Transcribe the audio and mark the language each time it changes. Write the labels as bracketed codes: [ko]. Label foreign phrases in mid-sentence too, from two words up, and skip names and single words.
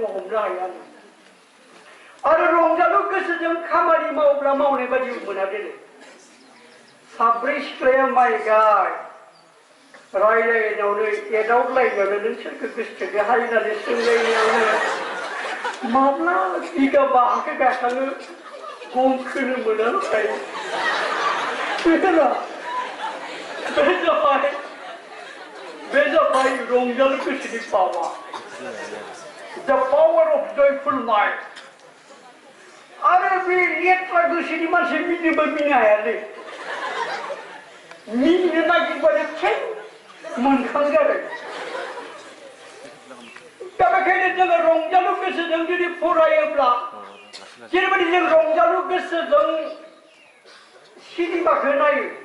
[brx] हमनो हाया आरो रंजालु गोसोजों खामानि मावब्ला मावनाय बायदि मोना दिनै साब्रै सिख्लाया माइ गाय रायलायनायावनो एदावलायनायावनो नों सोरखौ गोसोथोखौ हारिनानै सोंलायनायावनो माब्ला बिगाबा हाखौ गायखाङो गम खोनो मोना नाथाय बे जाबाय रंजालु गोसोनि पावार [en] the power of joyful mind [brx] आरो बे लेथ्रा गोसोनि मानसि मिनिबो मिनि हायालै मिनिनो नागिरबानो खें मोनखाङो आरो दा बेखायनो जोङो रंजालु गोसोजों जुदि फरायोब्ला जेरैबायदि जों रंजालु गोसोजों सिनेमाखौ नायो